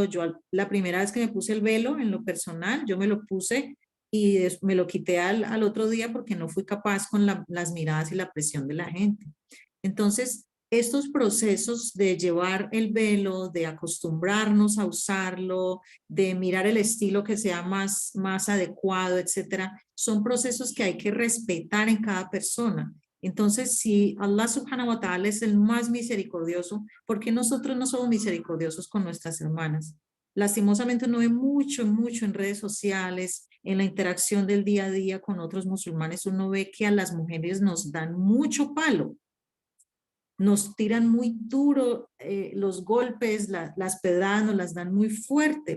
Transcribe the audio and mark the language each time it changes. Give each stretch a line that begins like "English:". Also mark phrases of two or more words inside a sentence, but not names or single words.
Spanish: Yo la primera vez que me puse el velo en lo personal, yo me lo puse y me lo quité al otro día porque no fui capaz con las miradas y la presión de la gente. Entonces, estos procesos de llevar el velo, de acostumbrarnos a usarlo, de mirar el estilo que sea más adecuado, etcétera, son procesos que hay que respetar en cada persona. Entonces, si Allah
Arabic: سبحانه وتعالى
Spanish: es el más misericordioso, ¿por qué nosotros no somos misericordiosos con nuestras hermanas? Lastimosamente uno ve mucho en redes sociales, en la interacción del día a día con otros musulmanes, uno ve que a las mujeres nos dan mucho palo, nos tiran muy duro los golpes, las pedradas nos las dan muy fuerte.